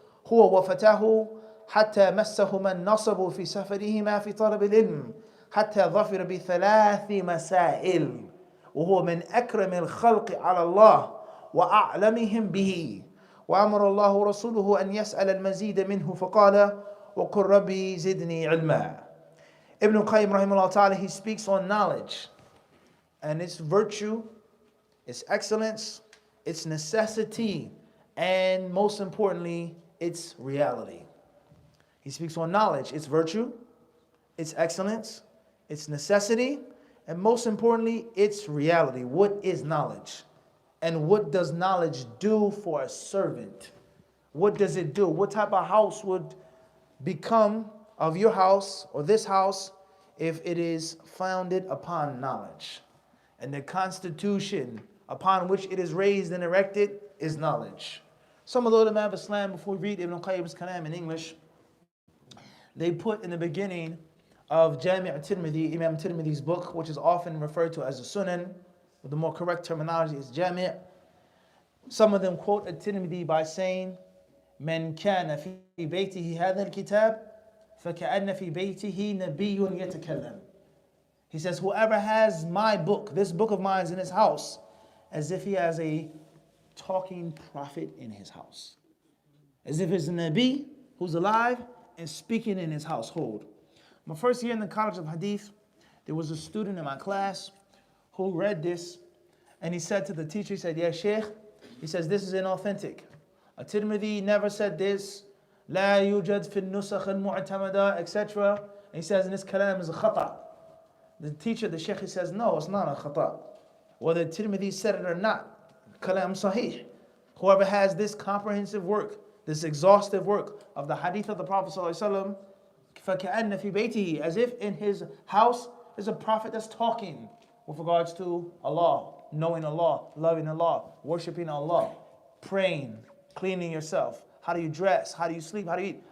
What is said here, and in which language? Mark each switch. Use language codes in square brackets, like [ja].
[ar] هو وفتاه حتى مسهما النصب في سفرهما في طلب العلم حتى ظفر بثلاث مسائل وهو من أكرم الخلق على الله وأعلمهم به وأمر الله ورسوله أن يسأل المزيد منه فقال وقل ربي زدني علما. [en] Ibn Qayyim rahimahullah ta'ala, he speaks on knowledge and its virtue, its excellence, its necessity, and most importantly, its reality. He speaks on knowledge, its virtue, its excellence, its necessity, and most importantly, its reality. What is knowledge? And what does knowledge do for a servant? What does it do? What type of house would become of your house or this house if it is founded upon knowledge? And the constitution upon which it is raised and erected is knowledge. Some of the ulama of Islam, before we read Ibn Qayyim's Kalam in English, they put in the beginning of Jami' Tirmidhi, Imam Tirmidhi's book, which is often referred to as a Sunan, but the more correct terminology is Jami'. Some of them quote At-Tirmidhi by saying, [ar] من كان في بيته هذا الكتاب فكأن في بيته نبي يتكلم. [en] He says, whoever has my book, this book of mine is in his house, as if he has a talking prophet in his house. As if it's a Nabi who's alive and speaking in his household. My first year in the College of Hadith, there was a student in my class who read this, and he said to the teacher, he said, yeah, Sheikh, he says, this is inauthentic. At-Tirmidhi never said this. [ar] لا يوجد في النسخ المعتمدة, etc. [en] And he says, in this kalam is a khata. The teacher, the Sheikh, he says, no, it's not a khata. Whether Tirmidhi said it or not, kalam sahih. Whoever has this comprehensive work, this exhaustive work of the hadith of the Prophet ﷺ, [ar] فَكَأَنَّ فِي بَيْتِهِ, [en] as if in his house is a prophet that's talking with regards to Allah, knowing Allah, loving Allah, worshiping Allah, praying, cleaning yourself. How do you dress? How do you sleep? How do you eat?